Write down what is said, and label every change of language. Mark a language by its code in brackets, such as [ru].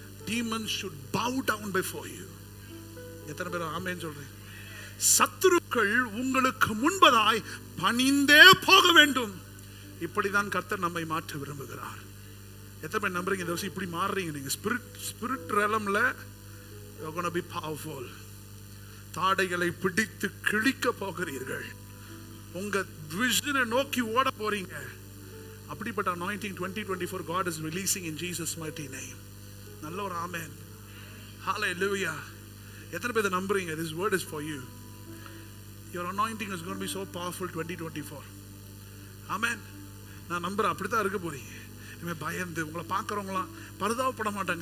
[en] Demons should bow down before you. [ta] எத்தனை பேர் ஆமென் சொல்றீங்க? சத்துருக்கள் உங்களுக்கு முன்பதாய் பணிந்தே போக வேண்டும். இப்படிதான் கர்த்தர் நம்மை மாற்ற விரும்புகிறார். எத்தனை பேர் நம்புறீங்க இந்த வருஷம் இப்படி மாறுறீங்க? [en] நீங்க ஸ்பிரிட் realmல you're going to be powerful. [ta] தாடைகளை பிடித்து கிழிக்க போகிறீர்கள், உங்க விஷனை நோக்கி ஓட போறீங்க. [en] அப்படிப்பட்ட anointing 2024 God is releasing in Jesus mighty name. [ta] நல்ல ஒரு ஆமென், hallelujah. எத்தனை பேர் நம்புறீங்க? [en] This word is for you. Your anointing is going to be so powerful 2024. ஆமென். [ta] நான் நம்புறேன் அப்படித்தான் இருக்க போறீங்க. இனிமே பயந்து உங்களை பார்க்குறவங்களாம் பரிதாபப்பட மாட்டாங்க.